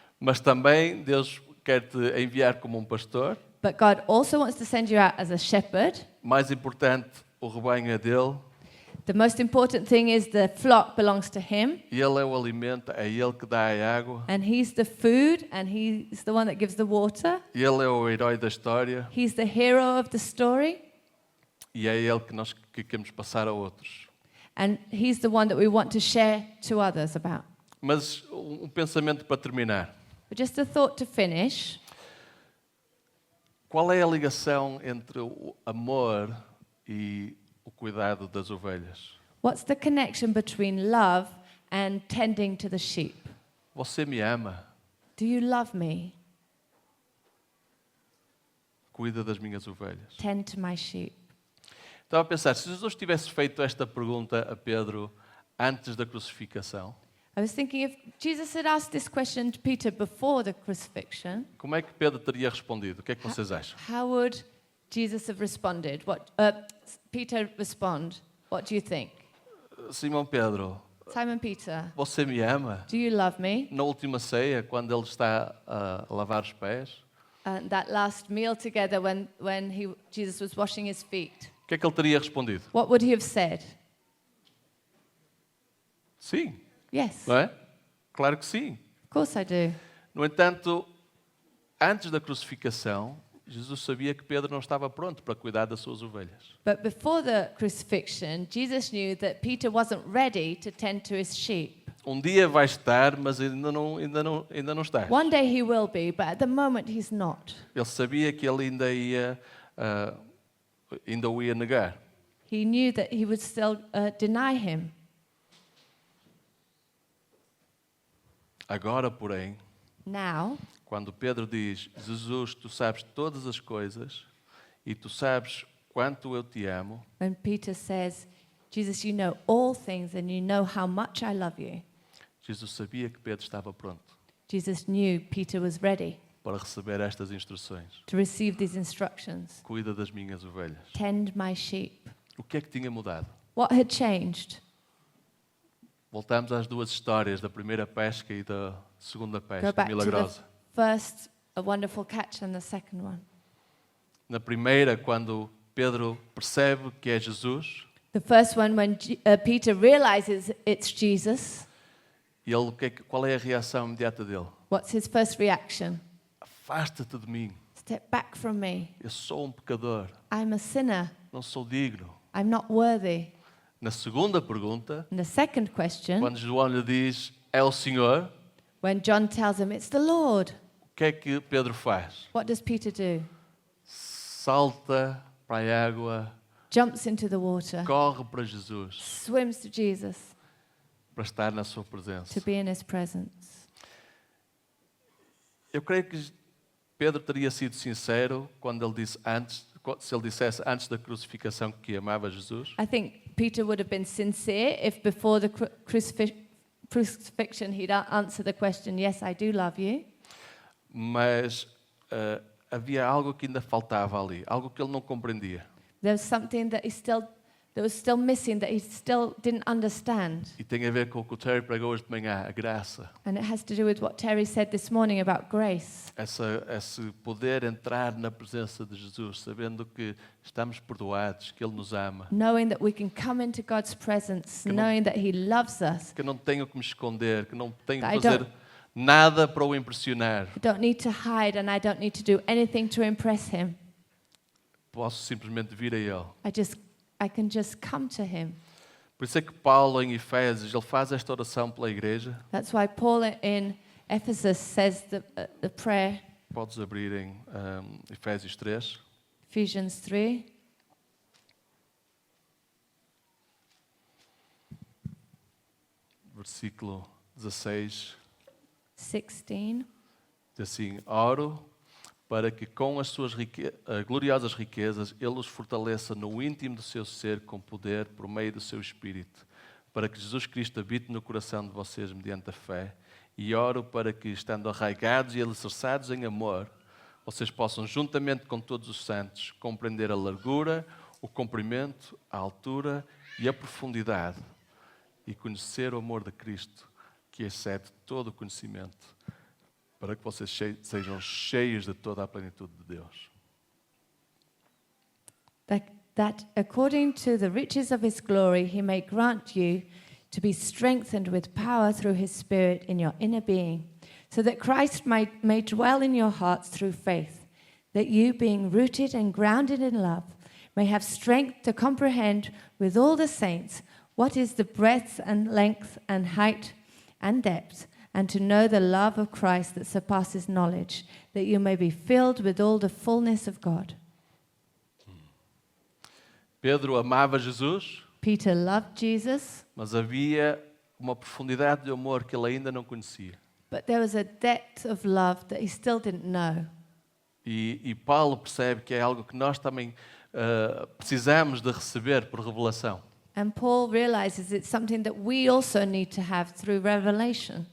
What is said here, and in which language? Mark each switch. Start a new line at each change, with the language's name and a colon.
Portuguese: mas também Deus quer te enviar como um pastor.
English: But God also wants to send you out as a shepherd.
Portuguese: Mais importante, o rebanho é dele,
English: The most important thing is the flock belongs to Him,
Portuguese: ele é o alimento, é ele que dá a água,
English: and He's the food, and He's the one that gives the water.
Portuguese: ele é o herói da história
English: He's the hero of the story,
Portuguese: e é ele que nós queremos passar a outros.
English: and He's the one that we want to share to others about.
Portuguese: Mas um pensamento para terminar.
English: But just a thought to finish.
Portuguese: Qual é a ligação entre o amor e o cuidado das ovelhas?
English: What's the connection between love and tending to the sheep?
Portuguese: Você me ama,
English: Do you love me?
Portuguese: cuida das minhas ovelhas.
English: Tend to my sheep.
Portuguese: Estava a pensar, se Jesus tivesse feito esta pergunta a Pedro antes da crucificação,
English: I was thinking if Jesus had asked this question to Peter before the crucifixion,
Portuguese: como é que Pedro teria respondido? O que é que vocês acham?
English: how would Jesus have responded? Peter respond? What do you think?
Portuguese: Simão Pedro,
English: Simon Peter,
Portuguese: você me ama?
English: do you love me?
Portuguese: Na última ceia, quando ele está a lavar os pés,
English: And that last meal together when Jesus was washing his feet,
Portuguese: o que é que ele teria respondido?
English: what would he have said?
Portuguese: Sim,
English: Yes,
Portuguese: não é? Claro que sim.
English: of course I do.
Portuguese: No entanto, antes da crucificação, Jesus sabia que Pedro não estava pronto para cuidar das suas ovelhas.
English: But before the crucifixion, Jesus knew that Peter wasn't ready to tend to his sheep.
Portuguese: Um dia vai estar, mas ainda não está.
English: One day he will be, but at the moment he's not.
Portuguese: Ele sabia que ele ainda o ia negar.
English: He knew that he would still deny him.
Portuguese: Agora, porém,
English: Now,
Portuguese: quando Pedro diz: Jesus, tu sabes todas as coisas e tu sabes quanto eu te amo,
English: when Peter says, Jesus, you know all things and you know how much I love you,
Portuguese: Jesus sabia que Pedro estava pronto
English: Jesus knew Peter was ready
Portuguese: para receber estas instruções.
English: to receive these instructions.
Portuguese: Cuida das minhas ovelhas.
English: Tend my sheep.
Portuguese: O que é que tinha mudado?
English: What had changed?
Portuguese: Voltamos às duas histórias, da primeira pesca e da segunda
English: Go
Portuguese: pesca
English: back to the
Portuguese: milagrosa.
English: first, a wonderful catch, and the second one.
Portuguese: Na primeira, quando Pedro percebe que é Jesus,
English: The first one, when Peter realizes it's Jesus,
Portuguese: ele, qual é a reação imediata dele?
English: what's his first reaction?
Portuguese: Afasta-te de mim,
English: Step back from me.
Portuguese: eu sou um pecador,
English: I'm a sinner.
Portuguese: não sou digno.
English: I'm not worthy.
Portuguese: Na segunda pergunta,
English: And the second question,
Portuguese: quando João lhe diz, é o Senhor,
English: when John tells him it's the Lord,
Portuguese: o que é que Pedro faz?
English: what does Peter do?
Portuguese: Salta para a água,
English: Jumps into the water,
Portuguese: corre para Jesus,
English: swims to Jesus
Portuguese: para estar na sua presença.
English: to be in his presence.
Portuguese: Eu creio que Pedro teria sido sincero quando ele disse se ele dissesse antes da crucificação que amava Jesus,
English: I think Peter would have been sincere if before the crucifixion he'd answered the question, yes, I do love you.
Portuguese: mas havia algo que ainda faltava ali, algo que ele não compreendia.
English: There was something that was still missing, that he still didn't understand.
Portuguese: E tem a ver com o que o Terry pregou hoje de manhã, a graça.
English: And it has to do with what Terry said this morning about grace.
Portuguese: Esse poder entrar na presença de Jesus, sabendo que estamos perdoados, que Ele nos ama,
English: Knowing that we can come into God's presence,
Portuguese: Que não-
English: knowing that he loves us.
Portuguese: que não tenho que me esconder, que não tenho que
English: I
Portuguese: fazer
English: don't-
Portuguese: nada para o impressionar.
English: I don't need to hide and I don't need to do anything to impress him.
Portuguese: Posso simplesmente vir a Ele.
English: I can just come to him.
Portuguese: Por isso é que Paulo, em Efésios, ele faz esta oração pela igreja.
English: That's why Paul in Ephesus says the prayer,
Portuguese: Podes abrir em Efésios 3.
English: Ephesians 3.
Portuguese: Versículo 16.
English: 16.
Portuguese: Diz assim: oro para que com as suas gloriosas riquezas Ele os fortaleça no íntimo do seu ser com poder por meio do seu Espírito, para que Jesus Cristo habite no coração de vocês mediante a fé. E oro para que, estando arraigados e alicerçados em amor, vocês possam, juntamente com todos os santos, compreender a largura, o comprimento, a altura e a profundidade, e conhecer o amor de Cristo, que excede todo o conhecimento, para que vocês sejam cheios de toda a plenitude de Deus.
English: That according to the riches of his glory, he may grant you to be strengthened with power through his Spirit in your inner being, so that Christ may dwell in your hearts through faith, that you, being rooted and grounded in love, may have strength to comprehend with all the saints what is the breadth and length and height and depth, and to know the love of Christ that surpasses knowledge, that you may be filled with all the fullness of God.
Portuguese: Pedro amava Jesus,
English: Peter loved Jesus,
Portuguese: mas havia uma profundidade de amor que ele ainda não conhecia.
English: but there was a depth of love that he still didn't know.
Portuguese: E Paulo percebe que é algo que nós também precisamos de receber por revelação.
English: And Paul realizes it's something that we also need to have through revelation.